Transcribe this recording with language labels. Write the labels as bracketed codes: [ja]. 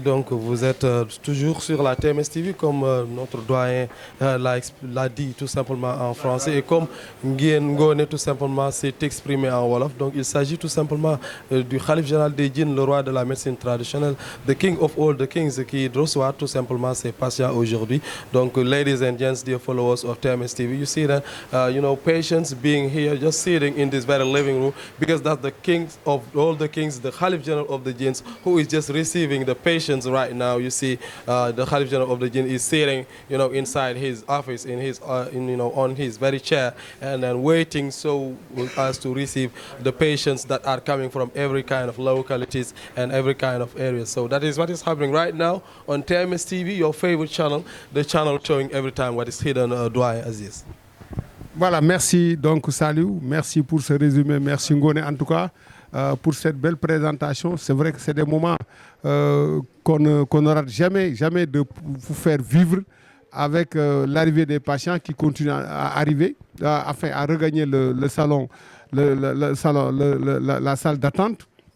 [fr] Donc vous êtes toujours sur la TMS TV comme notre doyen l'a dit tout simplement en français et comme Ngoné tout simplement s'est exprimé en Wolof. Donc il s'agit tout simplement du Khalif général des djinns, le roi de la médecine traditionnelle, [en] the king of all the kings [fr] qui reçoit tout simplement ses patients aujourd'hui. [en] Donc ladies and gents, dear followers of TMS TV, you see that patients being here just sitting in this very living room because that's the king of all the kings, the Khalif general of the jinns who is just receiving the patients right now. You see the Khalif general of the jinn is sitting inside his office in his on his very chair and then waiting so as to receive the patients that are coming from every kind of localities and every kind of areas. So that is what is happening right now on TMS TV, your favorite channel, the channel showing every time what is hidden, Doyen Aziz. [fr] Voilà, merci donc Saliou, merci pour ce résumé, merci Ngoné en tout cas pour cette belle présentation. C'est vrai que c'est des moments qu'on n'aura jamais de vous faire vivre avec l'arrivée des patients qui continuent à arriver, afin à regagner le salon, la salle d'attente.